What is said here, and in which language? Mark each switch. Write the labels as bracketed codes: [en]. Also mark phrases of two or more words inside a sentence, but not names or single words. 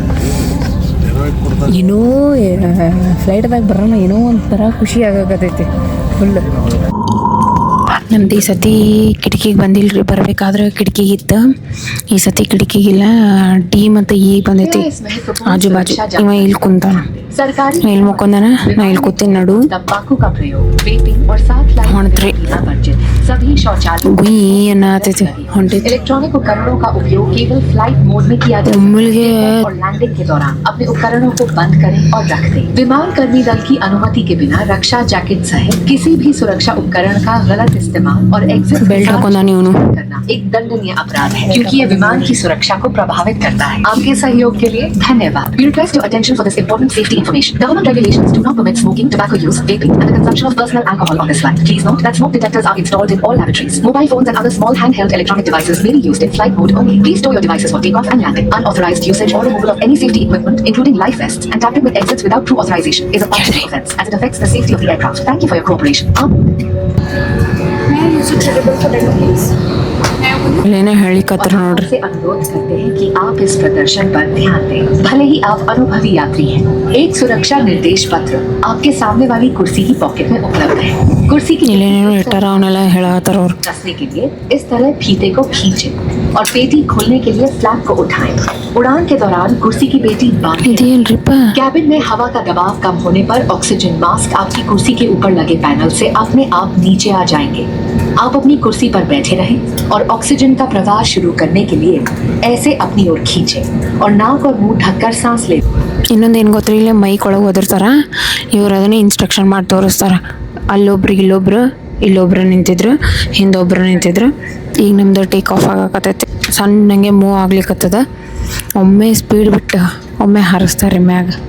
[kn] ಏನೋ ಫ್ಲೈಟ್ದಾಗ ಬರೋಣ, ಏನೋ ಒಂಥರ ಖುಷಿ ಆಗಕತ್ತೈತಿ ಫುಲ್. ನಮ್ದು ಈ ಸತಿ ಕಿಟಕಿಗೆ ಬಂದಿಲ್ರಿ. ಬರಬೇಕಾದ್ರೆ ಕಿಟಕಿಗೆ ಇತ್ತು. ಈ ಸತಿ ಕಿಟಕಿಗಿಲ್ಲ. D ಮತ್ತು E ಬಂದೈತಿ ಆಜು ಬಾಜು. ಇವ ಇಲ್ಲಿ ಕುಂತಾನ. [hi] सरकारी [kn] ಇಲ್ಲಿ ಮಕ್ಕೊಂದಾನ ನಾ ಇಲ್ಲಿ ಕೂತೀನಿ ನಡು [hi] तंबाकू का प्रयोग, वेपिंग और 7 लाइफ [kn] ಹೊಂಟ್ರಿ [hi] वर्जित सभी शौचालय [kn] ಗುಯ್ ಏನಾತೈತಿ ಹೊಂಟೈತಿ [hi] इलेक्ट्रॉनिक उपकरणों का उपयोग केवल [en] flight mode [hi] में किया जाए [kn] ಒಮ್ಮಲ್ಗೆ [hi] और लैंडिंग के दौरान अपने उपकरणों को बंद करें और रख दें। विमान कर्मी दल की अनुमति के बिना रक्षा जैकेट सहित किसी भी सुरक्षा उपकरण का गलत इस्तेमाल और एग्जिट [kn] ಬೆಲ್ಟ್ ಹಾಕೊಂಡಾನಿ ಇವನು [hi] करना एक दंडनीय अपराध है, क्योंकि ये विमान की सुरक्षा को प्रभावित करता है। आपके सहयोग के लिए धन्यवाद। [en] We request your attention for this important safety information. Government regulations do not permit smoking, tobacco use, vaping, and the consumption of personal alcohol on this flight. Please note that smoke detectors are installed in all lavatories. Mobile phones and other small handheld electronic devices may be used in flight mode only. Please store your devices for takeoff and landing. Unauthorized usage or removal of any safety equipment, including life vests, and tampering with exits without true authorization is a punishable offense, as it affects the safety of the aircraft. Thank you for your cooperation. [kn] ಇಲ್ಲೇನೋ ಹೇಳಿಕತ್ತಾರ ನೋಡ್ರಿ [hi] से अनुरोध करते हैं कि आप इस प्रदर्शन पर ध्यान दें। भले ही आप अनुभवी यात्री हैं, एक सुरक्षा निर्देश पत्र आपके सामने वाली कुर्सी की पॉकेट में उपलब्ध है। कुर्सी की [kn] ಇಲ್ಲೇನೇನೋ ಇಟ್ಟಾರ ಅವನ್ನೆಲ್ಲ ಹೇಳತ್ತಾರ ಅವ್ರು [hi] कसने के लिए इस तरह फीते को खींचें और पेटी खोलने के लिए फ्लैप को उठाएं। उड़ान के दौरान कुर्सी की पेटी बांधें। [kn] ಇದೇನ್ರಿಪ್ಪ [hi] कैबिन में हवा का दबाव कम होने पर [en] oxygen mask [hi] आपकी कुर्सी के ऊपर लगे पैनल से अपने आप नीचे आ जाएंगे। आप अपनी कुर्सी पर बैठे रहें और ऑक्सीजन का प्रवाह शुरू करने के लिए ऐसे अपनी ओर खींचें और नाक और मुंह ढककर सांस लें। [kn] ಇನ್ನೊಂದು ಏನು ಗೊತ್ತಿಲ್ಲ ಇಲ್ಲೇ ಮೈಕ್ ಒಳಗೆ ಓದಿರ್ತಾರ ಇವ್ರು ಅದನ್ನೇ ಇನ್ಸ್ಟ್ರಕ್ಷನ್ ಮಾಡಿ ತೋರಿಸ್ತಾರ ಅಲ್ಲೊಬ್ರು ಇಲ್ಲೊಬ್ರು ನಿಂತಿದ್ರು ಹಿಂದೊಬ್ರು ನಿಂತಿದ್ರು ಈಗ ನಮ್ದು [en] take off [kn] ಆಗಕತ್ತೈತಿ ಸಣ್ಣಂಗೆ ಮೂವ್ ಆಗ್ಲಿಕ್ಕತ್ತದ ಒಮ್ಮೆ ಸ್ಪೀಡ್ ಬಿಟ್ಟು ಒಮ್ಮೆ ಹಾರಿಸ್ತಾರೆ ಮ್ಯಾಗ